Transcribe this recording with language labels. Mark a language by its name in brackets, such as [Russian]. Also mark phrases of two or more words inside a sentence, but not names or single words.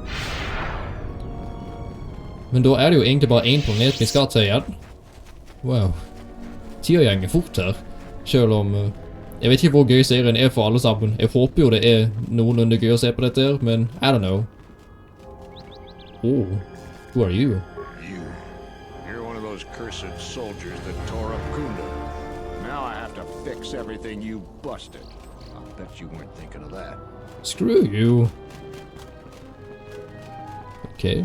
[Norwegian] Men da er det jo egentlig bare en planet vi skal til igjen. Wow. Tida gjenger fort her. Selv om jeg vet ikke hvor gøy serien er for alle sammen. Jeg håper jo det er noenlunde gøy å se på dette her, men [English] I don't know. Who are you? You're one of those cursed soldiers that tore up Kunda. Now I have to fix everything you busted. I'll bet you weren't thinking of that. Screw you. Okay.